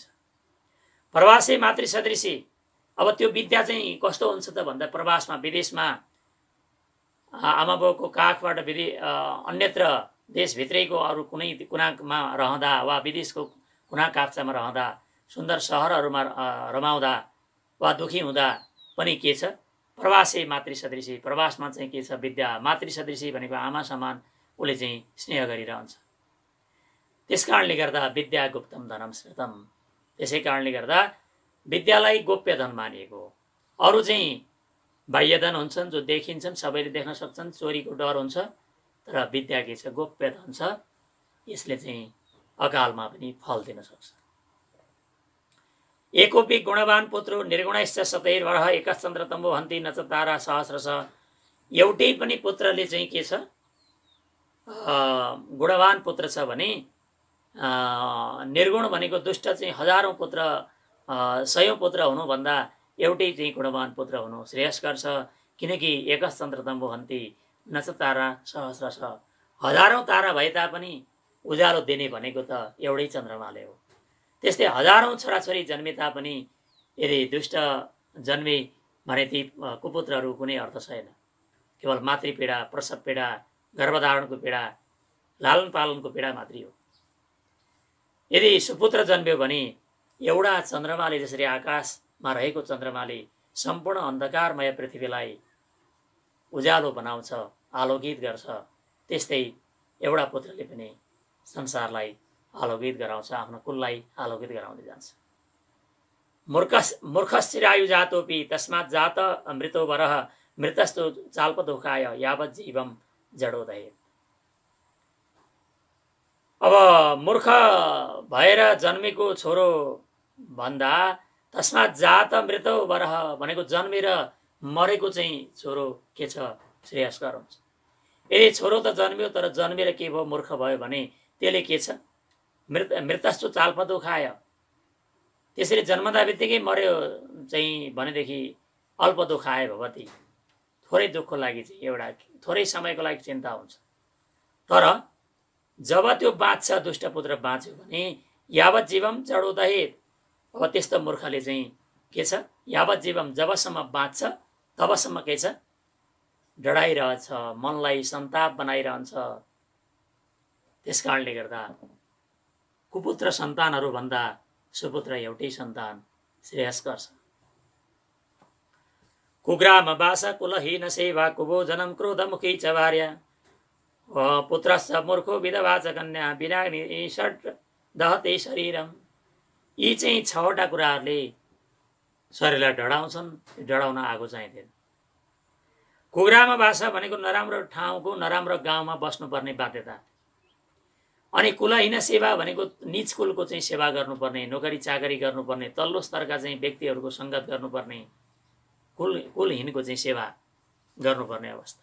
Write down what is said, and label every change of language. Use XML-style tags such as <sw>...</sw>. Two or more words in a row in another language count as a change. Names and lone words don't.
<sa>प्रवासे मातृसदृशी,</sa> <ne>अब त्यो विद्या चाहिँ कस्तो हुन्छ त भन्दा, प्रवासमा विदेशमा आमा बाउको काखबाट अन्यत्र देशभित्रैको अरू कुनै कुनामा रहँदा वा विदेशको कुना काप्चामा रहँदा, सुन्दर सहरहरूमा रमाउँदा वा दुखी हुँदा पनि के छ,</ne> <sa>प्रवासे मातृसदृशी,</sa> <ne>प्रवासमा चाहिँ के छ,</ne> <sa>विद्या मातृसदृशी</sa> <ne>भनेको आमा समान उसले चाहिँ स्नेह गरिरहन्छ।</ne> <sa>त्यस कारणले गर्दा विद्या गुप्तम धनम स्मृतम,</sa> <ne>त्यसै कारणले गर्दा विद्यालाई गोप्य धन मानिएको हो। अरू चाहिँ बाह्य धन हुन्छन् जो देखिन्छन्, सबैले देख्न सक्छन्, चोरीको डर हुन्छ, तर विद्या के छ, गोप्य धन छ, यसले चाहिँ अकालमा पनि फल दिन सक्छ।</ne> <sa>एकोपि गुणवान पुत्रो निर्गुणैश्च शतैर्वरः एकश्चन्द्रतम्बो हन्ति न च तारा सहस्रश।</sa> <ne>एउटै पनि पुत्रले चाहिँ के छ, गुणवान पुत्र छ भने निर्गुण भनेको दुष्ट चाहिँ हजारौं पुत्र, सयौं पुत्र हुनुभन्दा एउटै चाहिँ गुणवान पुत्र हुनु श्रेयस्कर छ।</ne> <sa>किनकि एकश्चन्द्रतम्बो हन्ति न च तारा सहस्रश,</sa> <ne>हजारौं तारा भए तापनि उज्यालो दिने भनेको त एउटै चन्द्रमाले हो। त्यस्तै हजारौं छोराछोरी जन्मे तापनि यदि दुष्ट जन्मे भने ती कुपुत्रहरू कुनै अर्थ छैन। केवल मातृपीडा, प्रसव पीडा, गर्भधारणको पीडा, लालन पालनको पीडा मात्रै हो। यदि सुपुत्र जन्म्यो भने एउटा चन्द्रमाले, जसरी आकाशमा रहेको चन्द्रमाले सम्पूर्ण अन्धकारमय पृथ्वीलाई उज्यालो बनाउँछ, आलोकित गर्छ, त्यस्तै एउटा पुत्रले पनि संसारलाई आलोकित गराउँछ, आफ्नो कुललाई आलोकित गराउँदै जान्छ।</ne> <sa>मूर्खश्चिरायु जातोपि तस्मात् जात मृतो वरः, मृतस्तु चाल्पदुःखाय यावत् जीवम जडोदय।</sa> <ne>अब मूर्ख भएर जन्मेको छोरो भन्दा</ne> <sa>तस्मात् जात मृतो वरः</sa> <ne>भनेको जन्मेर मरेको चाहिँ छोरो के छ, श्रेयस्कर हुन्छ। यदि छोरो त जन्मियो तर जन्मेर के भयो, मूर्ख भयो भने त्यसले के छ,</ne> <sa>मृतस्तु चाल्पदुःखाय,</sa> <ne>त्यसरी जन्मदा बित्तिकै मर्यो चाहिँ भनेदेखि</ne> <sa>अल्प दुःखाय भवति,</sa> <ne>थोरै दुःखको लागि चाहिँ एउटा थोरै समयको लागि चिन्ता हुन्छ। तर जब त्यो बाँच्छ, दुष्ट पुत्र बाँच्यो भने</ne> <sa>यावत जीवम जडोदहेत,</sa> <ne>अब त्यस्तो मूर्खले चाहिँ के छ,</ne> <sa>यावत जीवम</sa> <ne>जबसम्म बाँच्छ तबसम्म के छ, डढाइरहेछ, मनलाई सन्ताप बनाइरहन्छ। त्यसकारणले गर्दा कुपुत्र सन्तानहरू भन्दा सुपुत्र एउटै सन्तान श्रेयस्कर छ।</ne> <sa>कुग्राम वास कुलहीन सेवा कुभोजनम क्रोधमुखी च भार्या पुत्रश्च मूर्खो विधवा च कन्या विनाग्नि षट् दहते शरीरम।</sa> <ne>यी चाहिँ 6वटा कुराहरूले शरीरलाई डढाउँछन्। डढाउन आगो चाहिँदैन।</ne> <sa>कुग्राम वास</sa> <ne>भनेको नराम्रो ठाउँको नराम्रो गाउँमा बस्नुपर्ने बाध्यता। अनि</ne> <sa>कुलहीन सेवा</sa> <ne>भनेको नीच कुलको चाहिँ सेवा गर्नुपर्ने, नोकरी चाकरी गर्नुपर्ने, तल्लो स्तरका चाहिँ व्यक्तिहरूको सङ्गत गर्नुपर्ने, कुलहीनको चाहिँ सेवा गर्नुपर्ने अवस्था।</ne>